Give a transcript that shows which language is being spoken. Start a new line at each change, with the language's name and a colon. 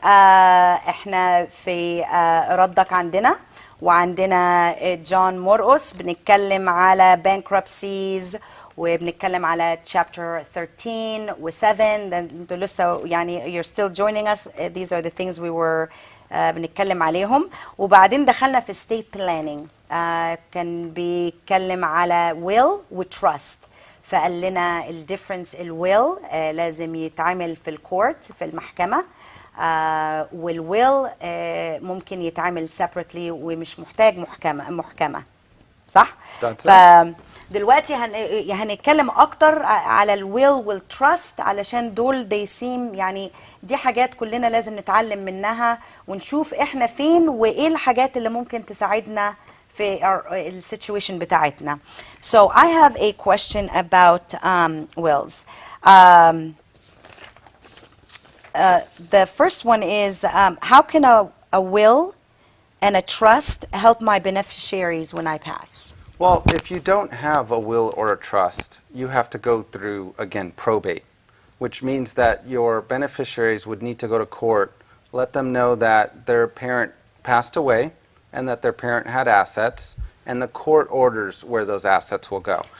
Arabic: احنا في ردك عندنا، وعندنا جون مورقوس بنتكلم على bankruptcies، وبنتكلم على chapter 13 و 7. انتوا لسه يعني
English: you're still joining us. These are the things we were
Arabic: بنتكلم عليهم. وبعدين دخلنا في state planning. كان بيتكلم على will و trust. فقال لنا الديفرنس الويل لازم يتعمل في الكورت في المحكمة، والويل ممكن يتعمل separately ومش محتاج محكمة صح؟ فدلوقتي هنتكلم أكتر على الويل والتراست علشان دول
English: they seem
Arabic: يعني دي حاجات كلنا لازم نتعلم منها ونشوف إحنا فين وإيه الحاجات اللي ممكن تساعدنا في السيتويشن بتاعتنا.
English: So I have a question about wills. The first one is how can a will and a trust help my beneficiaries when I pass? Well, if you don't have a will or a trust, you have to go through, again, probate, which means that your beneficiaries would need to go to court, let them know that their parent passed away, and that their parent had assets, and the court orders where those assets will go.